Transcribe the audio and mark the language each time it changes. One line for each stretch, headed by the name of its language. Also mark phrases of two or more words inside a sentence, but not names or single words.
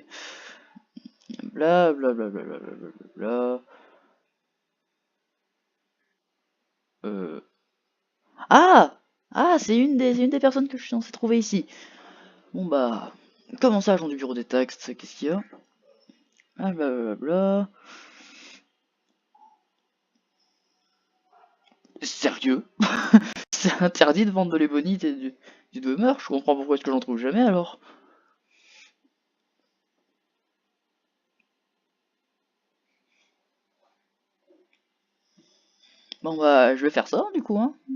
French: Bla bla bla bla bla bla bla bla. Euh... Ah! Ah, c'est une des personnes que je suis censé trouver ici. Bon bah... Comment ça, agent du bureau des taxes? Qu'est-ce qu'il y a? Ah bla bla bla. Sérieux? C'est interdit de vendre de l'ébonite et du demeure? Je comprends pourquoi est-ce que j'en trouve jamais alors. Bon bah, je vais faire ça du coup, hein.